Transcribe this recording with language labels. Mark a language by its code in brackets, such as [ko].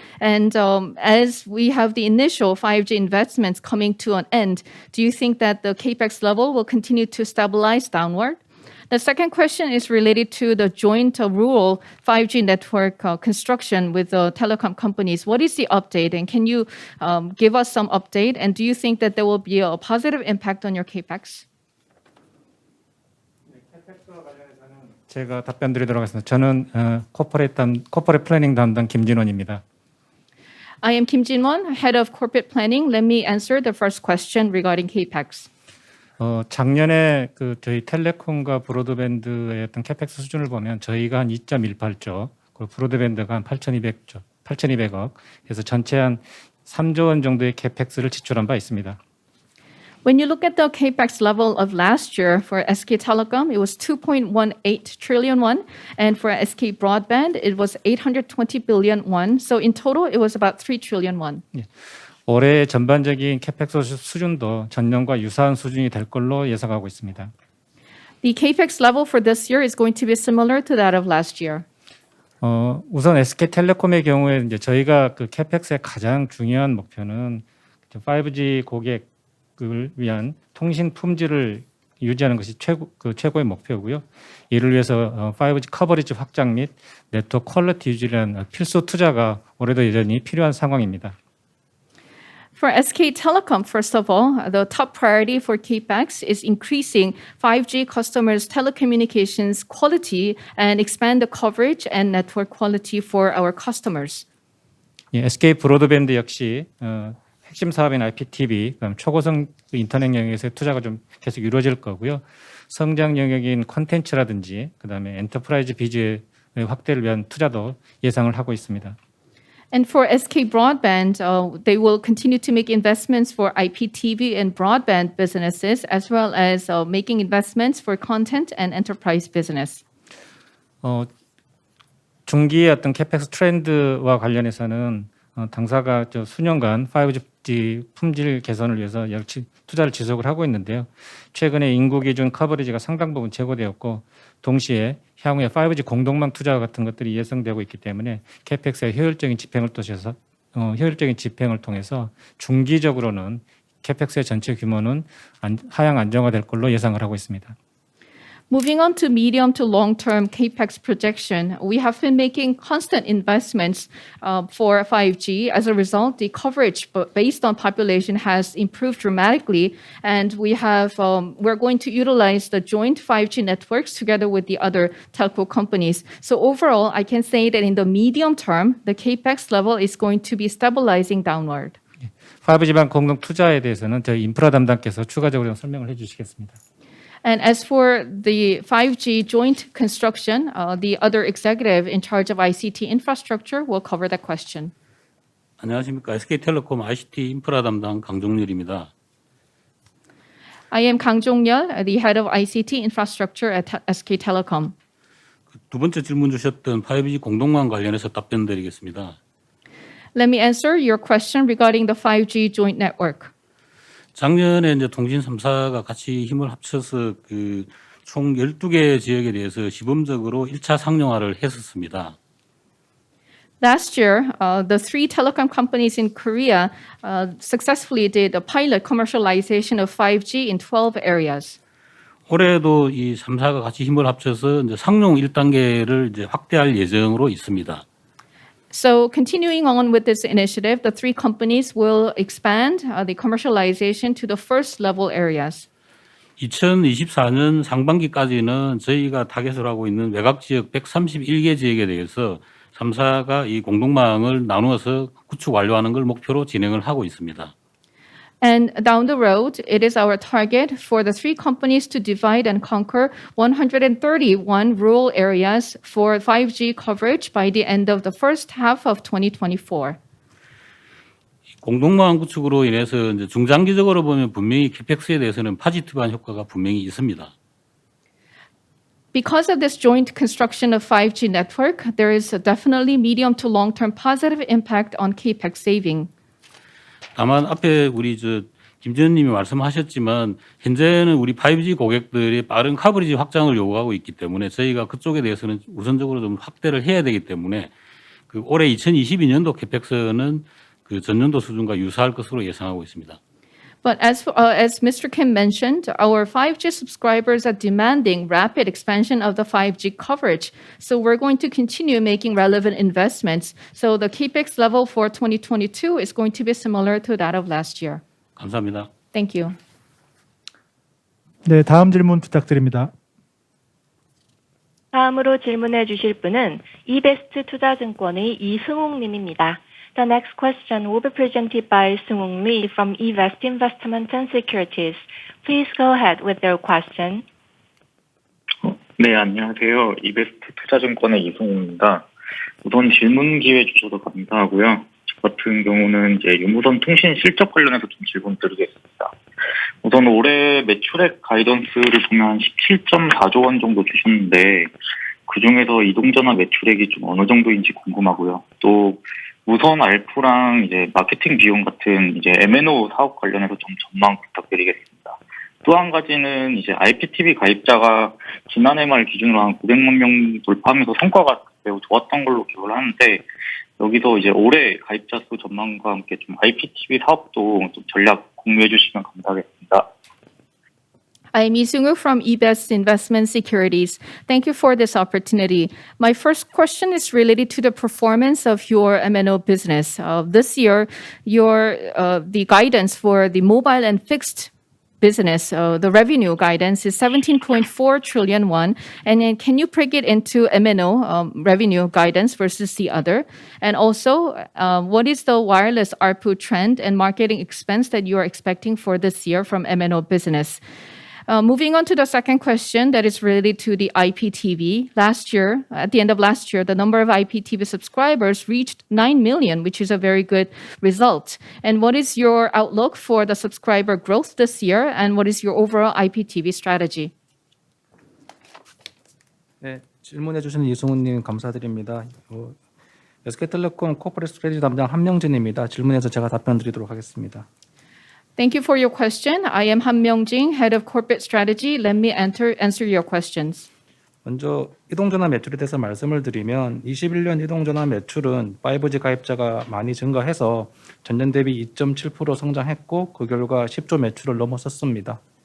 [en] And as we have the initial 5G investments coming to an end, do you think that the CapEx level will continue to stabilize downward? The second question is related to the joint rural 5G network construction with the telecom companies. What is the update, and can you give us some update? And do you think that there will be a positive impact on your CapEx? [ko] 제가 답변 드리도록 하겠습니다. 저는 코퍼레이트 플래닝 담당 김진원입니다. [en] I am Kim Jin-won, Head of Corporate Planning. Let me answer the first question regarding CapEx. [ko] 작년에 저희 텔레콤과 브로드밴드의 어떤 캐펙스 수준을 보면 저희가 한 2.18조, 그리고 브로드밴드가 한 8,200억, 그래서 전체 한 3조 원 정도의 캐펙스를 지출한 바 있습니다. [en] When you look at the capex level of last year for SK Telecom, it was 2.18 trillion won, and for SK Broadband, it was 820 billion won. So in total, it was about 3 trillion won. [ko] 올해 전반적인 캐펙스 수준도 전년과 유사한 수준이 될 걸로 예상하고 있습니다. [en] The capex level for this year is going to be similar to that of last year. [ko] 우선 SK텔레콤의 경우에 이제 저희가 그 캐펙스의 가장 중요한 목표는 5G 고객을 위한 통신 품질을 유지하는 것이 최고의 목표고요. 이를 위해서 5G 커버리지 확장 및 네트워크 퀄리티 유지라는 필수 투자가 올해도 여전히 필요한 상황입니다. [en] For SK Telecom, first of all, the top priority for capex is increasing 5G customers' telecommunications quality and expand the coverage and network quality for our customers. [ko] SK 브로드밴드 역시 핵심 사업인 IPTV, 초고속 인터넷 영역에서의 투자가 좀 계속 이루어질 거고요. 성장 영역인 콘텐츠라든지 그다음에 엔터프라이즈 비즈의 확대를 위한 투자도 예상을 하고 있습니다. [en] And for SK Broadband, they will continue to make investments for IPTV and broadband businesses, as well as making investments for content and enterprise business. [ko] 중기의 어떤 캐펙스 트렌드와 관련해서는 당사가 수년간 5G 품질 개선을 위해서 투자를 지속을 하고 있는데요. 최근에 인구 기준 커버리지가 상당 부분 제고되었고 동시에 향후에 5G 공동망 투자 같은 것들이 예상되고 있기 때문에 캐펙스의 효율적인 집행을 통해서 중기적으로는 캐펙스의 전체 규모는 하향 안정화될 걸로 예상을 하고 있습니다. [en] Moving on to medium to long-term capex projection, we have been making constant investments for 5G. As a result, the coverage based on population has improved dramatically, and we're going to utilize the joint 5G networks together with the other telco companies. So overall, I can say that in the medium term, the capex level is going to be stabilizing downward. [ko] 5G반 공동 투자에 대해서는 저희 인프라 담당께서 추가적으로 설명을 해주시겠습니다. [en] And as for the 5G joint construction, the other executive in charge of ICT infrastructure will cover that question. [ko] 안녕하십니까. SK텔레콤 ICT 인프라 담당 강종렬입니다. [en] I am Kang Jong-yeol, the head of ICT infrastructure at SK Telecom. [ko] 두 번째 질문 주셨던 5G 공동망 관련해서 답변드리겠습니다. [en] Let me answer your question regarding the 5G joint network. [ko] 작년에 이제 통신 3사가 같이 힘을 합쳐서 총 12개 지역에 대해서 시범적으로 1차 상용화를 했었습니다. [en] Last year, the three telecom companies in Korea successfully did a pilot commercialization of 5G in 12 areas. [ko] 올해도 이 3사가 같이 힘을 합쳐서 이제 상용 1단계를 이제 확대할 예정으로 있습니다. [en] So continuing on with this initiative, the three companies will expand the commercialization to the first level areas. [ko] 2024년 상반기까지는 저희가 타겟을 하고 있는 외곽 지역 131개 지역에 대해서 3사가 이 공동망을 나누어서 구축 완료하는 걸 목표로 진행을 하고 있습니다. [en] And down the road, it is our target for the three companies to divide and conquer 131 rural areas for 5G coverage by the end of the first half of 2024. [ko] 공동망 구축으로 인해서 이제 중장기적으로 보면 분명히 캐펙스에 대해서는 파지티브한 효과가 분명히 있습니다. [en] Because of this joint construction of 5G network, there is a definitely medium to long-term positive impact on capex saving. [ko] 다만 앞에 우리 김지현님이 말씀하셨지만 현재는 우리 5G 고객들이 빠른 커버리지 확장을 요구하고 있기 때문에 저희가 그쪽에 대해서는 우선적으로 좀 확대를 해야 되기 때문에 올해 2022년도 캐펙스는 전년도 수준과 유사할 것으로 예상하고 있습니다. [en] But as Mr. Kim mentioned, our 5G subscribers are demanding rapid expansion of the 5G coverage. So we're going to continue making relevant investments. So the capex level for 2022 is going to be similar to that of last year. [ko] 감사합니다. [en] Thank you. [ko] 네, 다음 질문 부탁드립니다. 다음으로 질문해 주실 분은 이베스트 투자증권의 이승욱 님입니다. [en] The next question will be presented by Seung-wook Lee from eVest Investment and Securities. Please go ahead with your question. [ko] 네, 안녕하세요. 이베스트 투자증권의 이승욱입니다. 우선 질문 기회 주셔서 감사하고요. 같은 경우는 이제 유무선 통신 실적 관련해서 좀 질문 드리겠습니다. 우선 올해 매출액 가이던스를 보면 한 17.4조 원 정도 주셨는데 그 중에서 이동전화 매출액이 좀 어느 정도인지 궁금하고요. 또 무선 알프랑 이제 마케팅 비용 같은 이제 M&O 사업 관련해서 좀 전망 부탁드리겠습니다. 또 한 가지는 이제 IPTV 가입자가 지난해 말 기준으로 한 900만 명 돌파하면서 성과가 매우 좋았던 걸로 기억을 하는데 여기서 이제 올해 가입자 수 전망과 함께 좀 IPTV 사업도 좀 전략 공유해 주시면 감사하겠습니다. [en] I'm Lee Seung-woo from eBest Investment Securities. Thank you for this opportunity. My first question is related to the performance of your M&O business. This year, the guidance for the mobile and fixed business, the revenue guidance is 17.4 trillion won. And then can you break it into M&O revenue guidance versus the other? And also, what is the wireless ARPU trend and marketing expense that you are expecting for this year from M&O business? Moving on to the second question that is related to the IPTV. Last year, at the end of last year, the number of IPTV subscribers reached 9 million, which is a very good result. And what is your outlook for the subscriber growth this year? And what is your overall IPTV strategy? [ko] 네, 질문해 주신 이승훈님 감사드립니다. SK텔레콤 코퍼레이트 스트래티지 담당 한명진입니다. 질문해서 제가 답변 드리도록 하겠습니다. [en] Thank you for your question. I am Han Myung-jin, Head of Corporate Strategy. Let me answer your questions. [ko] 먼저 이동전화 매출에 대해서 말씀을 드리면 21년 이동전화 매출은 5G 가입자가 많이 증가해서 전년 대비 2.7% 성장했고 그 결과 10조 매출을 넘어섰습니다.